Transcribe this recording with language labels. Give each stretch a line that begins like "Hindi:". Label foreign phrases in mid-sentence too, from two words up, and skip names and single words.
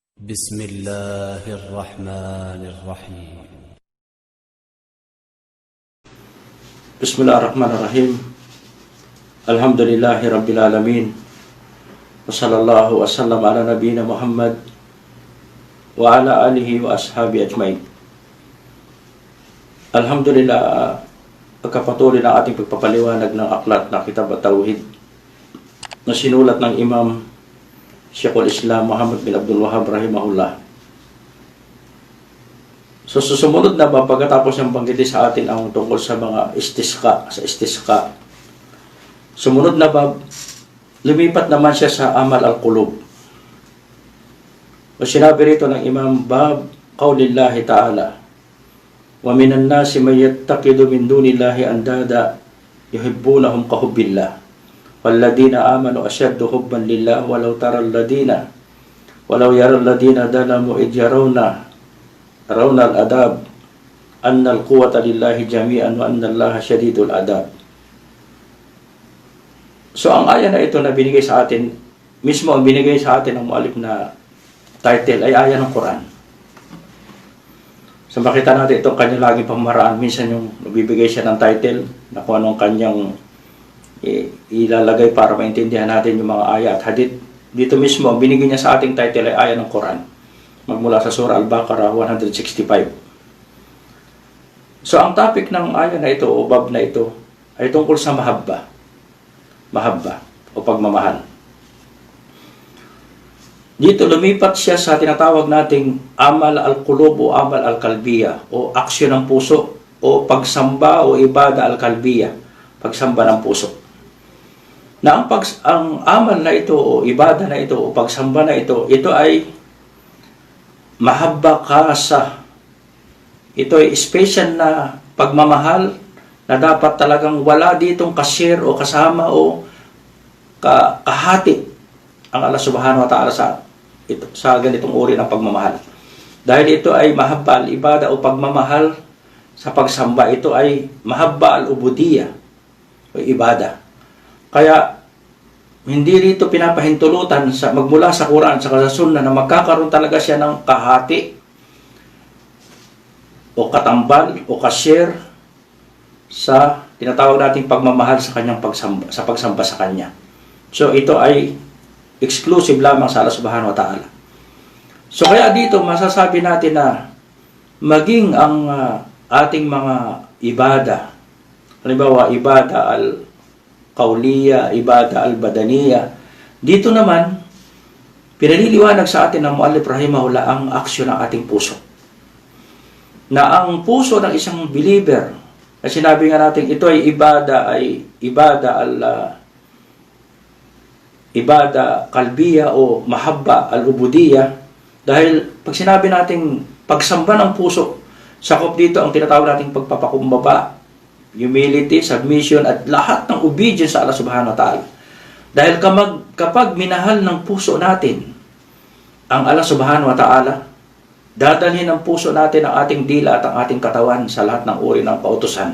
Arabic: بسم الله الرحمن الرحيم. بسم الله الرحمن الرحيم. الحمد لله رب العالمين. وصلى الله وسلم على نبينا محمد وعلى آله وأصحابه أجمعين. Alhamdulillah,
Filipino: pagkapatuloy ng ating pagpapaliwanag ng aklat na Kitab at-Tauhid na sinulat ng Imam Sheikhul Islam Muhammad bin Abdul Wahhab rahimahullah. So susunod na pagkatapos ng banggiti sa atin ang tungkol sa mga istisqa. Sumunod na lumipat naman siya sa
Arabic: عمل القلوب.
Filipino: O sinabi rito ng Imam
Arabic: باب قول الله تعالى ومن الناس من يتخذ من دون الله أندادا يحبونهم كحب الله والذين آمنوا أشد حبا لله ولو يرى الذين ظلموا إذ يرون العذاب أن القوة لله جميعا وأن الله شديد العذاب.
Filipino: So ang aya na ito na binigay sa atin, mismo ang binigay sa atin ng mualif na title ay aya ng Quran. So makita natin itong kanyang laging pamamaraan. Minsan yung nabibigay siya ng title na kung anong kanyang ilalagay para maintindihan natin yung mga aya at hadith. Dito mismo, ang binigay niya sa ating title ay aya ng Quran. Magmula sa Surah Al-Baqarah 165. So ang topic ng aya na ito o bab na ito ay tungkol sa mahabba o pagmamahal. Dito lumipat siya sa tinatawag nating
Arabic: عمل القلوب
Filipino: o
Arabic: عمل القلبية
Filipino: o aksyon ng puso o pagsamba o
Arabic: عبادة القلبية,
Filipino: pagsamba ng puso. Na ang amal na ito o ibada na ito o pagsamba na ito ay
Arabic: محبة خاصة.
Filipino: Ito ay special na pagmamahal na dapat talagang wala ditong kasir o kasama o kahati ang Allah
Arabic: سبحانه وتعالى
Filipino: sa ganitong uri ng pagmamahal. Dahil ito ay
Arabic: محبة العبادة
Filipino: o pagmamahal sa pagsamba, ito ay
Arabic: محبة العبودية
Filipino: o ibada. Kaya hindi rito pinapahintulutan magmula sa Quran sa Sunnah na magkakaroon talaga siya ng kahati o katambal o kasir sa tinatawag nating pagmamahal sa kanyang pagsamba sa kanya. So ito ay exclusive lamang sa Allah
Arabic: سبحانه وتعالى.
Filipino: So kaya dito masasabi natin na maging ang ating mga ibada, halimbawa
Arabic: عبادة القولية, عبادة البدنية,
Filipino: dito naman pinaliliwanag sa atin ng
Arabic: مؤلف رحمه الله
Filipino: ang aksyon ng ating puso. Na ang puso ng isang believer, na sinabi nga natin ito ay
Arabic: عبادة قلبية
Filipino: o
Arabic: محبة العبودية,
Filipino: dahil pag sinabi nating pagsamba ng puso, sakop dito ang tinatawag nating pagpapakumbaba,
English: humility, submission
Filipino: at lahat ng obedience sa Allah
Arabic: سبحانه وتعالى.
Filipino: Dahil kapag minahal ng puso natin ang Allah
Arabic: سبحانه وتعالى,
Filipino: dadalhin ng puso natin ang ating dila at ang ating katawan sa lahat ng uri ng kautusan.